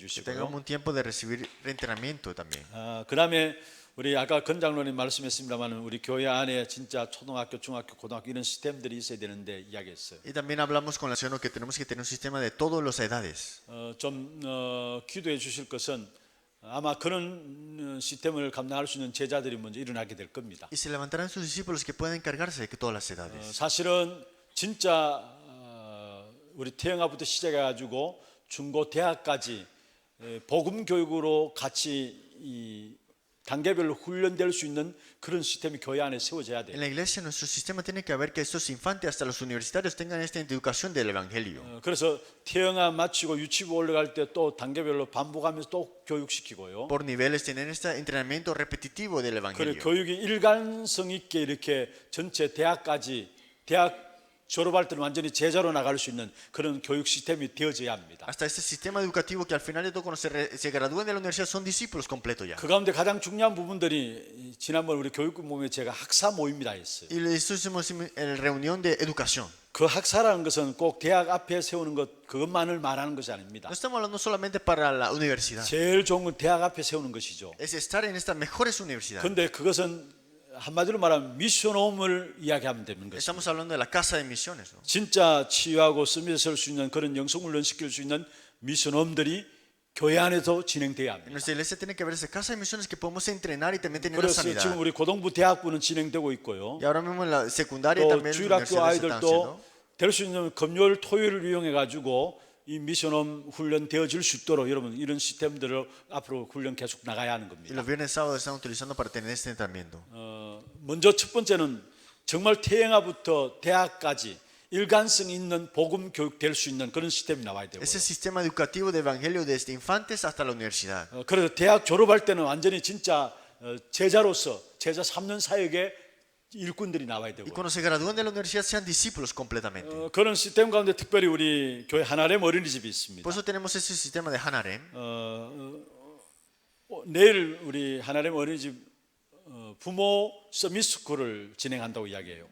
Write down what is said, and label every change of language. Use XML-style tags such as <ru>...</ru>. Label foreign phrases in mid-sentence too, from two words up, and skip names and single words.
<es>Que</es> <ko>주시고요.</ko> <es>tengamos un tiempo de recibir entrenamiento también.</es> <ko>그다음에 우리 아까 건장로님 말씀했습니다만 우리 교회 안에 진짜 초등학교, 중학교, 고등학교 이런 시스템들이 있어야 되는데 이야기했어요.</ko> <es>Y también hablamos con la señora que tenemos que tener un sistema de todas las edades.</es> <ko>좀 기도해 주실 것은 아마 그런 시스템을 감당할 수 있는 제자들이 먼저 일어나게 될 겁니다.</ko> <es>Y se levantarán sus discípulos que puedan encargarse de todas las edades.</es> <ko>사실은 진짜 우리 태영아부터 시작해가지고 중고 대학까지 복음 교육으로 같이 이 단계별로 훈련될 수 있는 그런 시스템이 교회 안에 세워져야</ko> <es>En</es> <ko>돼요.</ko> <es>la iglesia nuestro sistema tiene que haber que estos infantes hasta los universitarios tengan esta educación del evangelio.</es> <ko>그래서 태영아 마치고 유치부 올라갈 때 또 단계별로 반복하면서 또 교육시키고요.</ko> <es>Por niveles tienen este entrenamiento repetitivo del</es> <ko>그리고</ko> <es>evangelio.</es> <ko>교육이 일관성 있게 이렇게 전체 대학까지 대학 졸업할 때는 완전히 제자로 나갈 수 있는 그런 교육 시스템이 되어져야 합니다.</ko> <es>Hasta este sistema educativo que al final de todo cuando se gradúen de la universidad son discípulos completos ya.</es> <ko>그 가운데 가장 중요한 부분들이 지난번 우리 교육부 모임에 제가 학사 모임이라 했어요.</ko> <es>Y esto hicimos en reunión de educación.</es> <ko>그 학사라는 것은 꼭 대학 앞에 세우는 것 그것만을 말하는 것이 아닙니다.</ko> <es>No estamos hablando solamente para la universidad.</es> <ko>제일 좋은 건 대학 앞에 세우는 것이죠.</ko> <es>Es estar en estas mejores universidades.</es> <ko>그런데 그것은 한마디로 말하면 미션홈을 이야기하면 되는 것입니다.</ko> <es>Estamos hablando de la casa de misiones, ¿no?</es> <ko>진짜 치유하고 스미에 설 수 있는 그런 영성훈련 시킬 수 있는 미션홈들이 교회 안에서 진행돼야</ko> <es>En</es> <ko>합니다.</ko> <es>nuestra iglesia tiene que haber esa casa de misiones que podemos entrenar y también tener la</es> <ko>그래서</ko> <es>sanidad.</es> <ko>지금 우리 고등부 대학부는 진행되고 있고요.</ko> <es>Y ahora mismo en la secundaria</es> <ko>또</ko> <es>también las</es> <ko>주일학교</ko> <es>universidades están haciendo.</es> <ko>아이들도 될 수 있는 금요일 토요일을 이용해 가지고 이 미션홈 훈련 되어질 수 있도록 여러분 이런 시스템들을 앞으로 훈련 계속 나가야 하는</ko> <es>Y</es> <ko>겁니다.</ko> <es>los viernes y sábados están utilizando para tener este entrenamiento.</es> <ko>먼저 첫 번째는 정말 태영아부터 대학까지 일관성 있는 복음 교육 될 수 있는 그런 시스템이 나와야 되고요.</ko> <es>Ese sistema educativo de evangelio desde infantes hasta la universidad.</es> <ko>그래서 대학 졸업할 때는 완전히 진짜 제자로서 제자 3년 사역의 일꾼들이 나와야</ko> <es>Y</es> <ko>되고</ko> <es>cuando se gradúen de la universidad sean discípulos completamente.</es> <ko>그런 시스템 가운데 특별히 우리 교회 하나렘 어린이집이 있습니다.</ko> <es>Por eso tenemos ese sistema de Hanarem.</es> <ko>내일 우리 하나렘 어린이집 부모 서밋스쿨을 진행한다고 이야기해요.</ko>